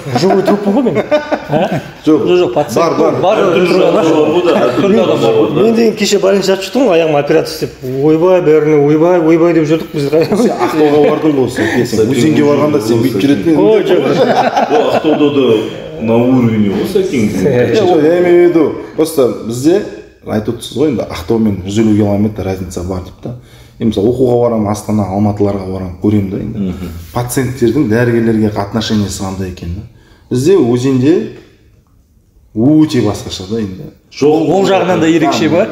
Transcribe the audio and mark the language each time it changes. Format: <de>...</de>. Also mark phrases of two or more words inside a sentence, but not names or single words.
<kk>Живой труппын ғой мен. Жоқ, пациент бар. Мен деген кеше больница жатып жүрдім, аяғыма операция істеп, ойбай деп жүрдік біз. Ақтауға бардың ғой сен, өзенге барғанда сен бүйтіп жүретін едің. Ақтауда да</kk> <ru>на уровне</ru> <kk>болса екен.</kk> <ru>Я имею в виду, просто</ru> <kk>бізде айтып отырсыз ғой, енді Ақтаумен 150 километр разница бар деп та. Мысалы оқуға барамын, Астана, Алматыларға барамын, көремін да енді. Пациенттердің дәрігерлерге отношениесі қандай екен да. Бізде өзенде өте басқаша да енді. Жоқ, ол жағынан да ерекше ба?</kk>